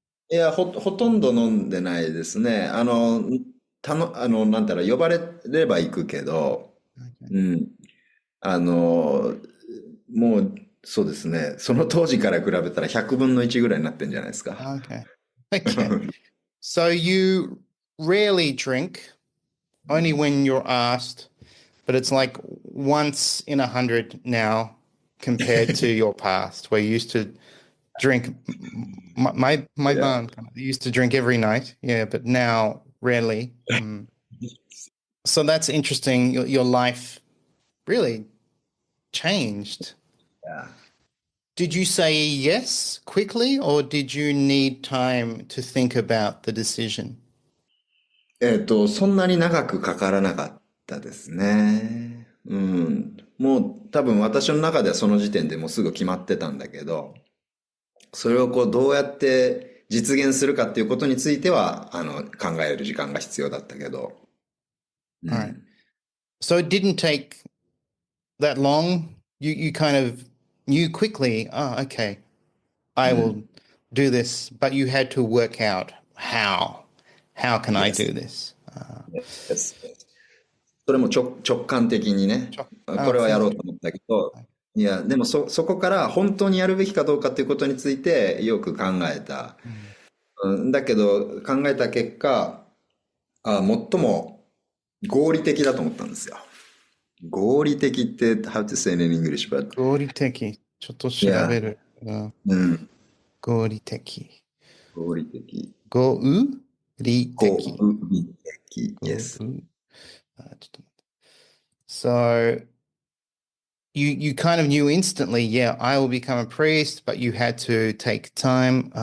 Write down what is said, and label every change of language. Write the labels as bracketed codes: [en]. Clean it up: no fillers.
[ja] いや、ほとんど飲んでないですね。なんだろう、呼ばれれば行くけど、うん。あの、もう、そうですね。その当時から比べたら100分の1ぐらいになってんじゃないですか。 [en] Okay. Okay. So you rarely drink, only when you're asked, but it's like once in 100 now compared to your past, where you used to drink. My Yeah. mom used to drink every night, yeah, but now rarely. So that's interesting. Your life really changed. Yeah. Did you say yes quickly, or did you need time to think about the decision? [ja] そんなに長くかからなかったですね。うん。もう多分私の中ではその時点でもうすぐ決まってたんだけど、それをこうどうやって実現するかっていうことについては、考える時間が必要だったけど。 [en] All right. So it didn't take that long. You kind of knew quickly, oh, okay, I will do this, but you had to work out how. How can I Yes. do this? Yes. [ja] それも直感的にね、これはやろうと思ったけど、いや、でもそこから本当にやるべきかどうかっていうことについてよく考えた。だけど考えた結果、最も合理的だと思ったんですよ。合理的って、 [en] how to say it in English, but [ja] 合理的。ちょっと調 [en] yeah. [ja] べる。うん。合理的。合理的。合理的。合理的。合 [en] Yes. [ja] ちょっと待って。 [en] So you kind of knew instantly, yeah, I will become a priest, but you had to take time.